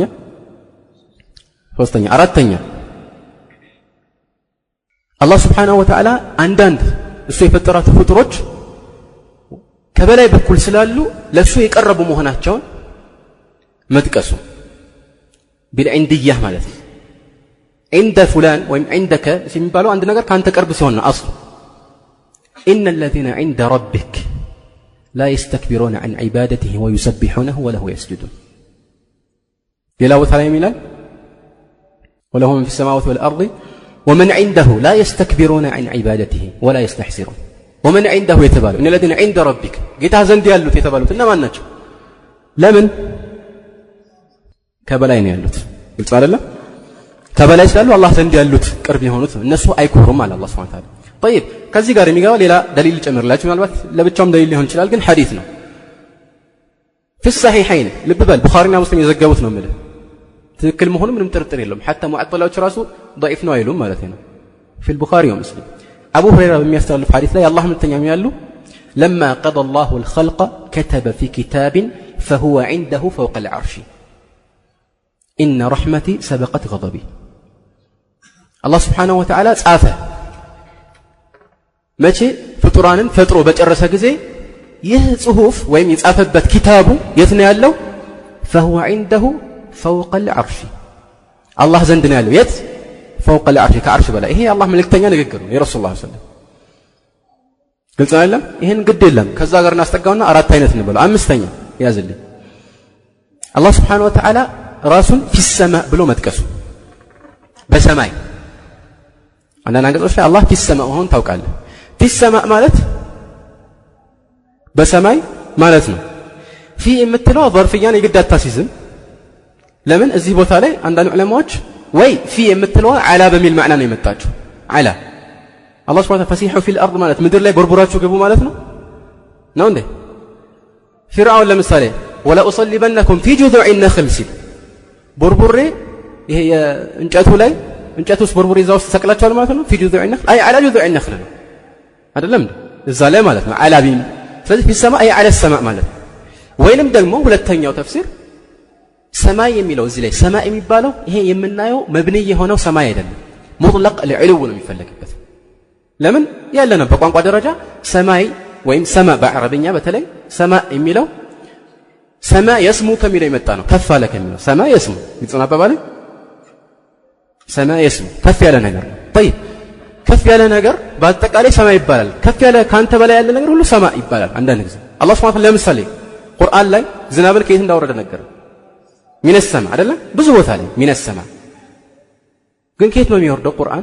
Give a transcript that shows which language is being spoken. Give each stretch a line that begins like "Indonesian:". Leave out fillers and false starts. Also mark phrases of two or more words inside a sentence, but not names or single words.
Amharic: ሶስተኛ። አራተኛ አላህ
Arabic: سبحانه وتعالى
Amharic: አንዳንድ እሱ የፈጠራቸው ፍጡሮች ከበላይ በኩል ስላሉ ለእሱ የቀረቡ መሆናቸውን መጥቀሱ ቢልዕንድያህ ማለት ነው።
Arabic: عند فلان
Amharic: ወይም عندك የሚባለው አንድ ነገር ካንተ ቅርብ ሲሆን ነው አስሉ።
Arabic: إن الذين عند ربك لا يستكبرون عن عبادته ويسبحونه وله يسجدون
Amharic: ሌላ ቦታ ላይ ይላል
Arabic: وله من في السماوات والأرض ومن عنده لا يستكبرون عن عبادته ولا يستحسرون ومن عنده
Amharic: የተባለው
Arabic: إن الذين عند ربك
Amharic: ጌታ ዘንድ ያሉት የተባሉት እነማን ናቸው? ለምን? ከበላይ ነው ያሉት። ግልጽ አይደለም? ከበላይ ስላሉ አላህ ዘንድ ያሉት ቅርብ የሆኑት እነሱ አይኮሩም አለ አላህ
Arabic: سبحانه وتعالى።
Amharic: طيب ከዚህ ጋር የሚገባ ሌላ ደሊል ጨምርላችሁ። ምናልባት ለብቻውም ደሊል ሊሆን ይችላል፣ ግን ሐዲስ ነው።
Arabic: في الصحيحين
Amharic: ልብ በል ቡኻሪና ሙስሊም የዘገቡት ነው ማለት ትክክል መሆኑ ምንም ጥርጥር የለውም። حتى ሙዓጠላዎች ራሱ ضعيف ነው አይሉም ማለት ነው።
Arabic: في البخاري ومسلم
Amharic: አቡ ሁረይራ በሚያስተላልፍ ሐዲስ ላይ አላህ መልእክተኛም ያሉ
Arabic: لما قضى الله الخلق كتب في كتاب فهو عنده فوق العرش إن رحمتي سبقت غضبي الله سبحانه وتعالى
Amharic: ጻፈ መቼ ፍጡራንን ፈጥሮ በጨረሰ ጊዜ ይህ ጽሁፍ ወይም የጻፈበት ኪታቡ የት ነው ያለው?
Arabic: فهو عنده فوق العرش
Amharic: الله ዘንድ ነው ያለው። የት?
Arabic: فوق العرش
Amharic: ከአርሽ በላይ። ይሄ አላህ መልእክተኛ ንግግር ነው የረሱል
Arabic: صلى الله عليه وسلم።
Amharic: ግልጽ አይደለም? ይሄን ግድ የለም ከዛ ጋር እናስጠጋውና አራት አይነት እንበለው። አምስተኛ ያዝልኝ አላህ
Arabic: سبحانه وتعالى
Amharic: ራሱን
Arabic: في السماء
Amharic: ብሎ መጥቀሱ በሰማይ አንዳንድ አንቀጾች ላይ አላህ
Arabic: في السماء
Amharic: መሆኑን ታውቃለህ።
Arabic: في السماء
Amharic: ማለት በሰማይ ማለት ነው። في የምትለው ظرفያን የግድ አታሲዝም። ለምን? እዚህ ቦታ ላይ አንዳንድ ዑለማዎች ወይ في የምትለው አላ በሚል ማዕና ነው የመጣችው። አላ አላህ
Arabic: سبحانه وتعالى فسيحوا في الأرض
Amharic: ማለት ምድር ላይ ቦርቦራችሁ ግቡ ማለት ነው ነው እንዴ? ፊርዓውን ለምሳሌ
Arabic: ولا أصلبنكم في جذوع النخل
Amharic: ሲል ቦርቦሬ ይሄ እንጨቱ ላይ እንጨቱስ ቦርቦሬ እዛው ተሰቅላቸዋል ማለት ነው።
Arabic: في جذوع النخل أي على جذوع النخل
Amharic: ነው አይደለም እዛ ላይ ማለት ነው አላ ቢም። ስለዚህ
Arabic: في السماء أي على السماء
Amharic: ማለት ነው። ወይንም ደግሞ ሁለተኛው ተፍሲር ሰማይ የሚለው እዚህ ላይ ሰማይ የሚባለው ይሄ የምናየው መብኒ የሆነው ሰማይ አይደለም፣
Arabic: مطلق العلو
Amharic: ነው የሚፈለግበት። ለምን? ያለነው በቋንቋ ደረጃ ሰማይ ወይም ሰማ በአረብኛ በተለይ ሰማ የሚለው
Arabic: سما يسمو
Amharic: ከሚለው የመጣ ነው። ከፍ አለ ከሚለው
Arabic: سما يسمو
Amharic: ይጽና አባባል
Arabic: سما يسمو
Amharic: ከፍ ያለ ነገር ነው። طيب ከፍ ያለ ነገር በአጠቃላይ ሰማይ ይባላል። ከፍ ያለ ካንተ በላይ ያለ ነገር ሁሉ ሰማ ይባላል። አንዳንድ ጊዜ አላህ
Arabic: سبحانه وتعالى
Amharic: ለምሳሌ ቁርአን ላይ ዝናብን ከየት እንዳወረደ ነገር
Arabic: من السماء
Amharic: አይደለም ብዙ ቦታ ላይ
Arabic: من السماء።
Amharic: ግን ከየት ነው የሚወርደው ቁርአን?